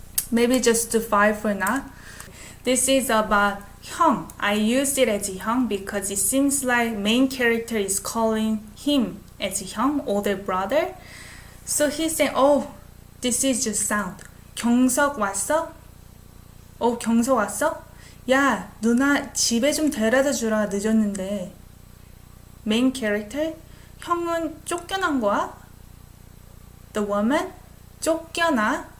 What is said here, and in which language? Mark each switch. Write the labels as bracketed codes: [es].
[en] Maybe just do 5 for now. This is about 형. I use it as 형 because it seems like main character is calling him as 형, older brother. So he's saying, oh, this is just sound. [ko] 경석 왔어? 경석 왔어? 야, 누나 집에 좀 데려다 주라. 늦었는데. [en] Main character, [ko] 형은 쫓겨난 거야? [en] The woman, [ko] 쫓겨나?